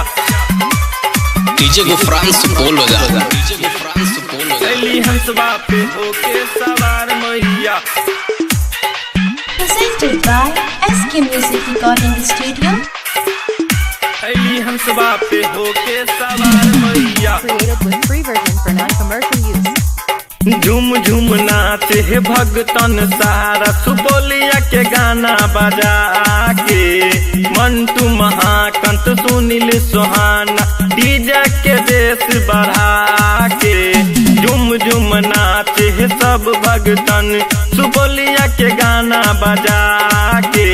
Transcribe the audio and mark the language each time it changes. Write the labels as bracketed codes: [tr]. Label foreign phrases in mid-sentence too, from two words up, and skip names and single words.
[bho] डीजे को फ्रांस बोल बजा, डीजे को फ्रांस बोल बजा। अली हंसवा पे होके सवार मैया। [en] Presented by SK Music Recording Studio. [bho] अली हंसवा पे होके सवार मैया। [en] Created with free version for non-commercial use. [bho] झूम झूम नाचे है भगतन सारा, सुबोलिया के गाना बजा के। मंटू महाकंत सुनील सुहाना, डीजे के देश बढ़ा के। झूम झूम नाचे है सब भगतन, सुबोलिया के गाना बजा के।